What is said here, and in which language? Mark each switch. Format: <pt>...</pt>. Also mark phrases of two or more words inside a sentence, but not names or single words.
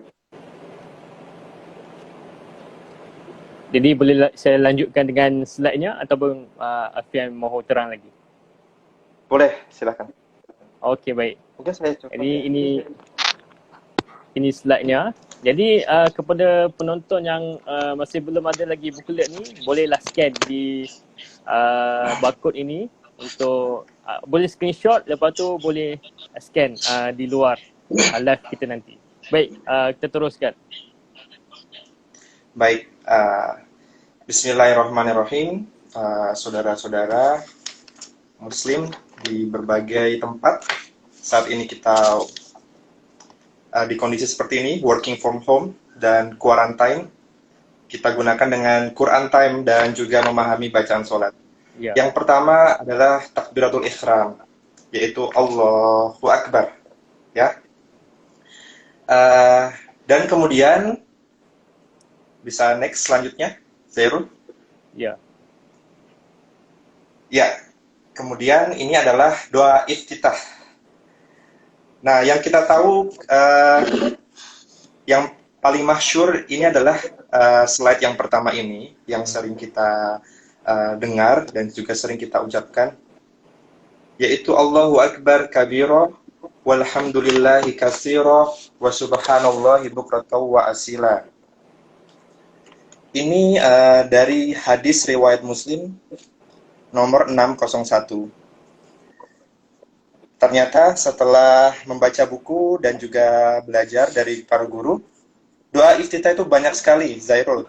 <ms>Jadi boleh saya lanjutkan dengan slide-nya ataupun Afian mahu terang lagi? Boleh, silakan. Okey, baik.</ms> <id>Mungkin saya coba. Jadi ini slide-nya.</id> <ms>Jadi kepada penonton yang masih belum ada lagi buklet ni, bolehlah scan di barcode ini untuk boleh screenshot, lepas tu boleh scan di luar live kita nanti. Baik, kita teruskan. Baik,</ms> <ar>بسم الله الرحمن الرحيم.</ar> <id>Saudara-saudara Muslim di berbagai tempat, saat ini kita di kondisi seperti ini,</id> <en>working from home</en> <id>dan quarantine, kita gunakan dengan</id> <en>Quran time</en> <id>dan juga memahami bacaan sholat. Ya. Yang pertama adalah</id> <ar>تكبيرة الإحرام,</ar> <id>yaitu</id> <ar>الله أكبر,</ar> <id>ya. Dan kemudian bisa next selanjutnya, Zairul. Ya. Ya. Kemudian ini adalah doa iftitah. Nah, yang kita tahu yang paling masyhur ini adalah slide yang pertama ini, yang sering kita dengar dan juga sering kita ucapkan, yaitu</id> <ar>الله أكبر كبيرا والحمد لله كثيرا وسبحان الله بكرة وأصيلا.</ar> <id>Ini dari hadis riwayat Muslim nomor 601. Ternyata setelah membaca buku dan juga belajar dari para guru, doa iftitah itu banyak sekali, Zairul.</id>